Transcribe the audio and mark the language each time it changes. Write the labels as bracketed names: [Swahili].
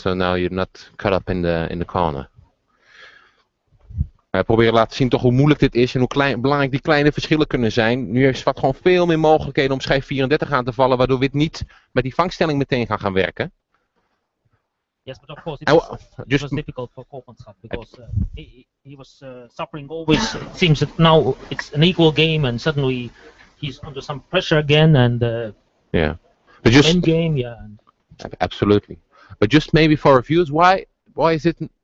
[English] So now you're not cut up in the corner. [Dutch] We proberen te laten zien toch hoe moeilijk dit is en hoe belangrijk die kleine verschillen kunnen zijn. Nu heeft Zwart gewoon veel meer mogelijkheden om schijf 34 aan te vallen, waardoor wit niet met die vangstelling meteen gaan werken. [English] Yes, but of course it was difficult for Koopmanschap, because he was suffering always. It seems that now it's an equal game and suddenly he's under some pressure again, and yeah, but just end game, yeah. Absolutely, but just maybe for reviews, why is it?